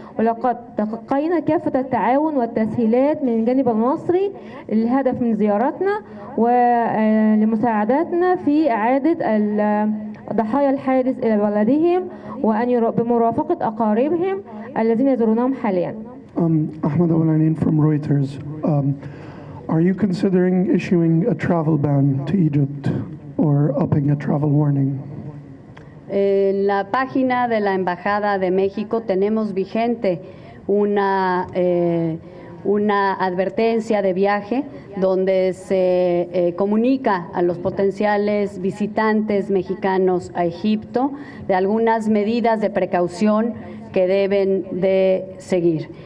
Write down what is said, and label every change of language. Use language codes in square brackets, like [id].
[ar] ولقد تلقينا كافة التعاون والتسهيلات من الجانب المصري. الهدف من زيارتنا ولمساعدتنا في إعادة ضحايا الحادث إلى بلدهم وأن بمرافقة أقاربهم الذين يزورونهم حاليا. [en] Ahmed Awlanin from Reuters. Are you considering issuing a travel ban to Egypt or upping a travel warning? [es] En la página de la Embajada de México tenemos vigente una advertencia de viaje donde se comunica a los potenciales visitantes mexicanos a Egipto de algunas medidas de precaución que deben de seguir.